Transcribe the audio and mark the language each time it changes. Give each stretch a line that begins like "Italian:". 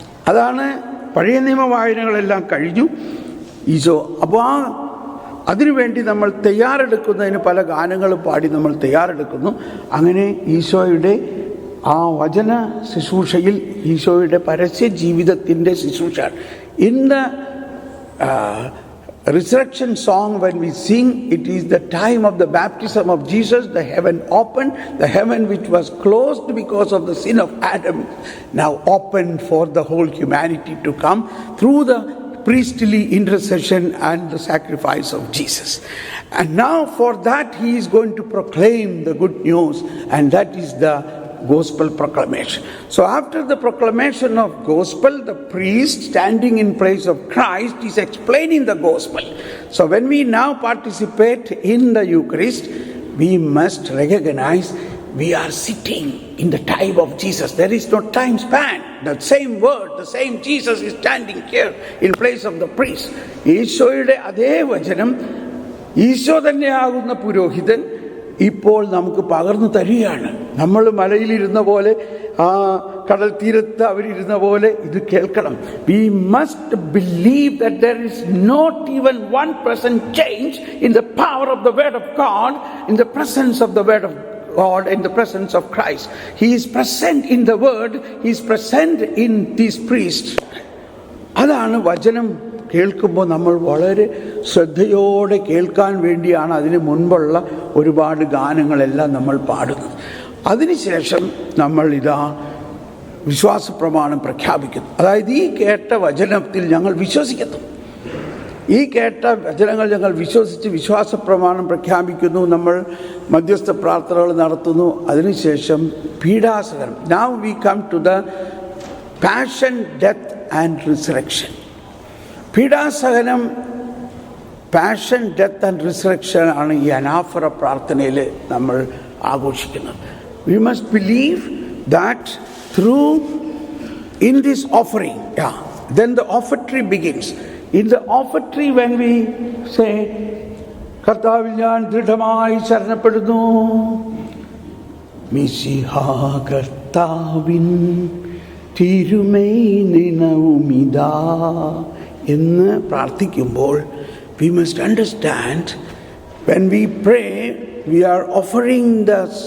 Malayalam: അതാണ് പഴയ നിയമ വായനകളെല്ലാം കഴിഞ്ഞു ഈശോ. അപ്പോൾ അതിനുവേണ്ടി നമ്മൾ തയ്യാറെടുക്കുന്നതിന് പല ഗാനങ്ങളും പാടി നമ്മൾ തയ്യാറെടുക്കുന്നു. അങ്ങനെ ഈശോയുടെ ആ വചന ശുശ്രൂഷയിൽ ഈശോയുടെ പരസ്യ ജീവിതത്തിൻ്റെ ശുശ്രൂഷ. ഇന്ന്
English: resurrection song, when we sing, it is the time of the baptism of Jesus. The heaven opened, the heaven which was closed because of the sin of Adam, now opened for the whole humanity to come through the priestly intercession and the sacrifice of Jesus. And now for that he is going to proclaim the good news, and that is the gospel proclamation. So after the proclamation of gospel, the priest standing in place of Christ is explaining the gospel. So when we now participate in the Eucharist, we must recognize we are sitting in the time of Jesus. There is no time span. The same word, the same Jesus is standing here in place of the priest.
Malayalam: ഈശോയുടെ അതേ വചനം, ഈശോ തന്നെയാകുന്ന പുരോഹിതൻ ഇപ്പോൾ നമുക്ക് പകർന്നു തരികയാണ്. നമ്മൾ മലയിലിരുന്ന പോലെ, ആ കടൽ തീരത്ത് അവരിരുന്ന പോലെ ഇത് കേൾക്കണം.
English: We must believe that there is not even 1% change in the power of the word of God, in the presence of the word of God, in the presence of Christ. He is present in the word, he is present in these priests.
Malayalam: അതാണ് വചനം കേൾക്കുമ്പോൾ നമ്മൾ വളരെ ശ്രദ്ധയോടെ കേൾക്കാൻ വേണ്ടിയാണ് അതിന് മുൻപുള്ള ഒരുപാട് ഗാനങ്ങളെല്ലാം നമ്മൾ പാടുന്നത്. അതിനുശേഷം നമ്മൾ ഇതാ വിശ്വാസ പ്രമാണം പ്രഖ്യാപിക്കുന്നു. അതായത് ഈ കേട്ട വചനത്തിൽ ഞങ്ങൾ വിശ്വസിക്കുന്നു. ഈ കേട്ട വചനങ്ങൾ ഞങ്ങൾ വിശ്വസിച്ച് വിശ്വാസ പ്രമാണം പ്രഖ്യാപിക്കുന്നു. നമ്മൾ മധ്യസ്ഥ പ്രാർത്ഥനകൾ നടത്തുന്നു. അതിനുശേഷം പീഡാസഹനം.
English: Now we come to the passion, death and resurrection.
Malayalam: പീഡാസഹനം, passion, death and resurrection ആണ് ഈ അനാഫറ പ്രാർത്ഥനയിൽ നമ്മൾ ആഘോഷിക്കുന്നത്.
English: We must believe that through in this offering, then the offertory begins. In the offertory, when we say,
Malayalam: കർത്താവിൽ ഞാൻ ദൃഢമായി ശരണപ്പെടുന്നു, മിശിഹാ കർത്താവിൻ തിരുമൈ നിനവുമിതാ എന്ന് പ്രാർത്ഥിക്കുമ്പോൾ,
English: we must understand when we pray we are offering the